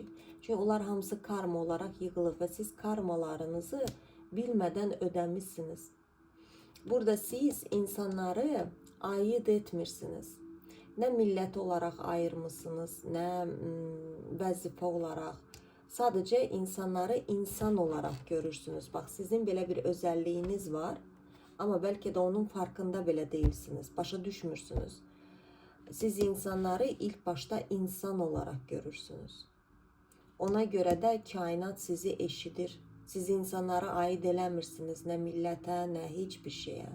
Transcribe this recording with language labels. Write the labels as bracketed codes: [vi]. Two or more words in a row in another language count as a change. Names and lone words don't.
[az] Çünkü onlar hamısı karma olarak yığılıb və siz karmalarınızı bilmədən ödəmişsiniz. Burada siz insanları ayırt etmirsiniz. Nə millət olaraq ayırmışsınız, nə vəzifə olaraq. Sadəcə insanları insan olaraq görürsünüz. Bax, sizin belə bir özəlliyiniz var. [tr] Ama belki de onun farkında bile değilsiniz. [az] Başa düşmürsünüz. [tr] Siz insanları ilk başta insan olarak görürsünüz. [az] Ona göre de kainat sizi eşidir. Siz insanlara ait eləmirsiniz. [tr] Ne millete, ne hiçbir şeye.